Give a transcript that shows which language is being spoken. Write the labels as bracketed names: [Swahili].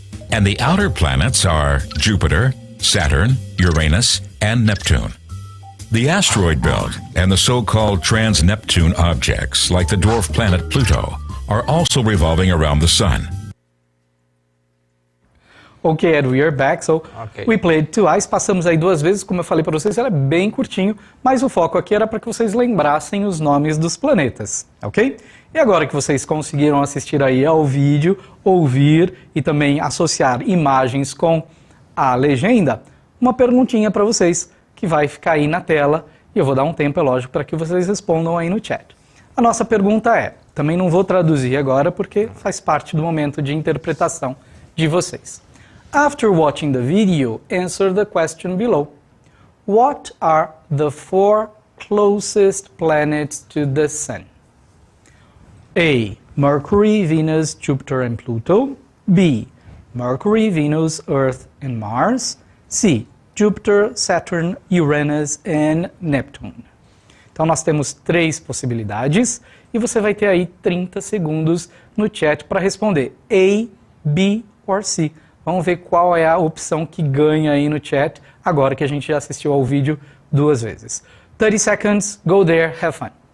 [English] And the outer planets are Jupiter, Saturn, Uranus, and Neptune. The asteroid belt and the so-called trans-Neptune objects, like the dwarf planet Pluto, are also revolving around the Sun. Ok, Ed, we are back. So, we played twice. [Portuguese] Passamos aí duas vezes, como eu falei para vocês, era bem curtinho, mas o foco aqui era para que vocês lembrassem os nomes dos planetas, ok? E agora que vocês conseguiram assistir aí ao vídeo, ouvir e também associar imagens com a legenda, uma perguntinha para vocês, que vai ficar aí na tela, e eu vou dar um tempo, é lógico, para que vocês respondam aí no chat. A nossa pergunta é, também não vou traduzir agora, porque faz parte do momento de interpretação de vocês. [English] After watching the video, answer the question below. What are the 4 closest planets to the Sun? A. Mercury, Venus, Jupiter and Pluto. B. Mercury, Venus, Earth and Mars. C. Jupiter, Saturn, Uranus and Neptune. [Portuguese] Então nós temos 3 possibilidades e você vai ter aí 30 segundos no chat para responder [English] A, B or C. [Portuguese] Vamos ver qual é a opção que ganha aí no chat, agora que a gente já assistiu ao vídeo 2 vezes. [English] 30 seconds, go there, have fun.